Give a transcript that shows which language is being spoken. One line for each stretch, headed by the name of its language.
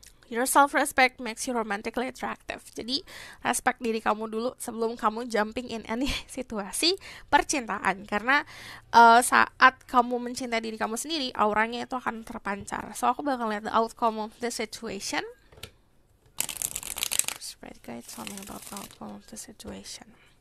English: Your self-respect makes you romantically attractive.
Indonesian: Jadi, respect diri kamu dulu sebelum kamu
English: jumping in any
Indonesian: situasi percintaan. Karena saat kamu mencintai diri kamu sendiri, auranya itu akan terpancar.
English: So,
Indonesian: aku bakal lihat
English: the outcome of the situation. Spirit guide, tell me about the outcome of the situation.